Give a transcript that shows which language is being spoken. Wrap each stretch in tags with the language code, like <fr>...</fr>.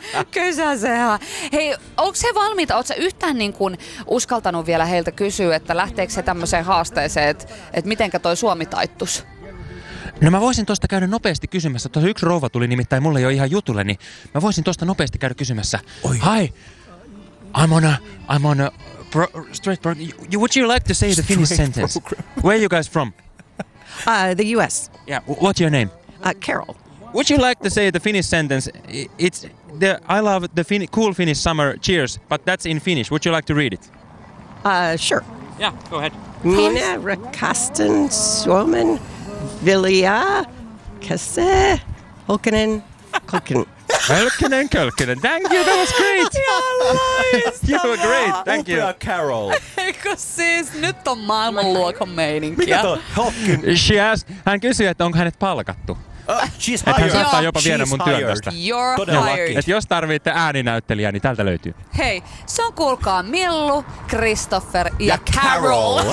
<fi>Kysä sehän. Hei, onko se valmiita? Oletko sä yhtään niin kuin uskaltanut vielä heiltä kysyä, että lähteekö se tämmöiseen haasteeseen, että mitenkä toi Suomi taittus? No mä voisin tuosta käydä nopeasti kysymässä. Tuossa yksi rouva tuli nimittäin mulle jo ihan jutulle, niin mä voisin tuosta nopeasti käydä kysymässä. Oi.</fi> <en>Hi, I'm on a straight program. Would you like to say the Finnish sentence? Where are you guys from? The U.S. Yeah, what's your name? Carol. Would you like to say the Finnish sentence? It's the I love the cool Finnish summer, cheers, but that's in Finnish. Would you like to read it? Sure. Yeah, go ahead.</en> <fi>Minä rakastan Suomen vilja kese hokkenen kokken.</fi> <en>Kölkkinen, and Kölkkinen. Thank you, that was great. You were great, thank you.</en> <fi>Upea Carol. Eikö siis, nyt on maailmanluokan meininkiä. Mikä toi Hopkin?</fi> <en>She asked,</en> <fi>hän kysyi, että onko hänet palkattu.</fi> <en>She's hired.</en> <fi>Hän saattaa jopa viedä mun työn tästä.</fi> <en>You're hired.</en> <fi>Et jos tarvitte ääninäyttelijää, niin tältä löytyy. Hei, se on kuulkaa Millu, Christopher ja Carol.</fi>